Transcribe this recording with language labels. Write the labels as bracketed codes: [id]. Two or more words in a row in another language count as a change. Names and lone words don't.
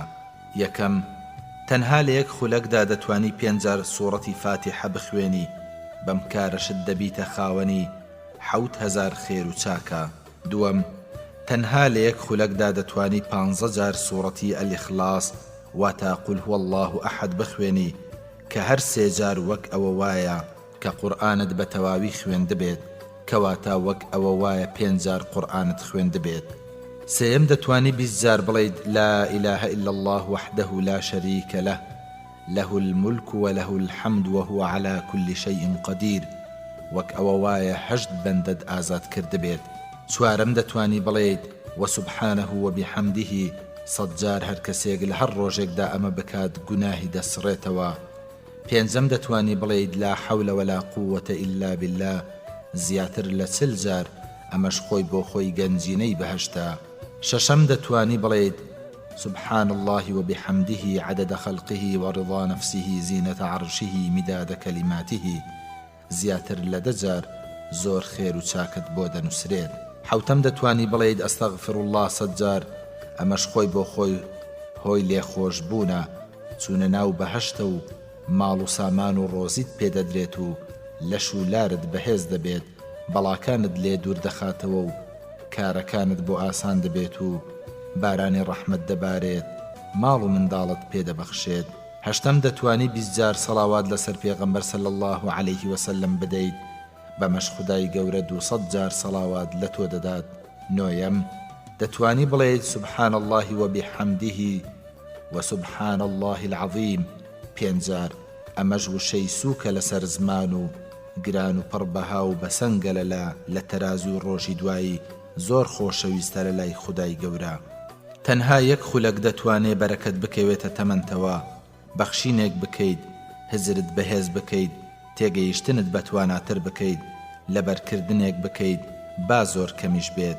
[ckb] یەکەم، تەنها لە یەک خولەکدا دەتوانی 5,000 سوورەتی فاتیحە بخوێنی، بەم کارەشت دەبیتە خاوەنی 7,000 خێر و چاکە. دووەم، تەنها لە یەک خولەکدا دەتوانی 15,000 سوورەتی ئەلئیخلاس واتە [ar] قول هو الله ئەحەد [ckb] بخوێنی کە هەر 3 جار وەک ئەوە وایە کە قورئانت بە تەواوی خوێند بێت، کەواتە وەک ئەوە وایە 5 جار قورئانت خوێند بێت. سێم، دەتوانی 20 جار بڵێیت [ar] لا إله إلا الله وحده لا شريك له له الملك وله الحمد وهو على كل شيء قدير، [ckb] وەک ئەوە وایە 8 بەندەت ئازاد کرد بێت. چوارەم، دەتوانی بڵێیت [ar] وسبحانه وبحمده [ckb] 100 جار هەر کەسێک لە هەر ڕۆژێکدا ئەمە بکات گوناهی دەسڕێتەوە. پێنجەم، دەتوانی بڵێیت [ar] لا حول ولا قوة إلا بالله [ckb] زیاتر لە 40 جار، ئەمەش خۆی بۆ خۆی گەنجینەی بەهەشتە. شەشەم، دەتوانی بڵێیت [ar] سبحان الله وبحمده عدد خلقه ورضا نفسه زينة عرشه مداد كلماته [ckb] زیاتر لە 10 جار، زۆر خێر و چاکت بۆ دەنووسرێت. حوتەم، دەتوانی بڵێیت [ar] ئەستەغفر الله [ckb] 100 جار، ئەمەش خۆی بۆ خۆی هۆی لێخۆش بوونە، چوونە ناو بەهەشتە و ماڵ و سامان و ڕۆزیت پێدەدرێت و لەش و لارت بەهێز دەبێت، بەڵاکانت لێ دوور دەخاتەوە و کارەکانت بۆ ئاسان دەبێت و بارانی ڕەحمەت دەبارێت، ماڵ و منداڵت پێدەبەخشێت. هەشتەم، دەتوانی 20 جار سەڵاوات لەسەر پێغەمبەر [ar] صلی الله عليه وسلم [ckb] بدەیت، بەمەش خودای گەورە 200 جار سەڵاوات لە تۆ دەدات. نۆیەم، دەتوانی بڵێیت [ar] سبحان الله وبحمده وسبحان الله العظيم [ckb] 5 جار، ئەمەش وشەی سووکە لەسەر زمان و گران و پڕبەها و بەسەنگە لە تەرازوی ڕۆژی دوایی، زۆر خۆشەویستە لە لای خودای گەورە. تەنها یەک خولەک دەتوانێ بەرەکەت بکەوێتە تەمەنتەوە، بەخشینێک بکەیت، هزرت بەهێز بکەیت، تێگەیشتنت بەتواناتر بکەیت، لەبەرکردنێک بکەیت با زۆر کەمیش بێت.